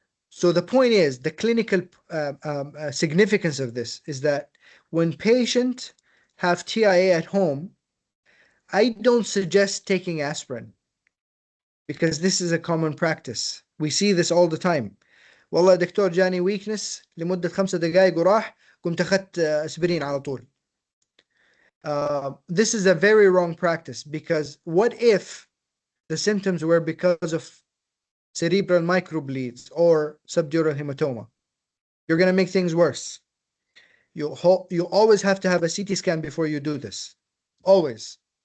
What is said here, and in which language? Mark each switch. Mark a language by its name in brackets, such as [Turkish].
[English] So the point is, the clinical significance of this is that when patients have TIA at home, I don't suggest taking aspirin because this is a common practice. We see this all the time. [Arabic] والله دكتور جاني weakness لمدة 5 دقائق وراح قمت أخذت أسبرين على طول. [English] This is a very wrong practice because what if the symptoms were because of cerebral microbleeds or subdural hematoma? You're going to make things worse. You always have to have a CT scan before you do this. Always.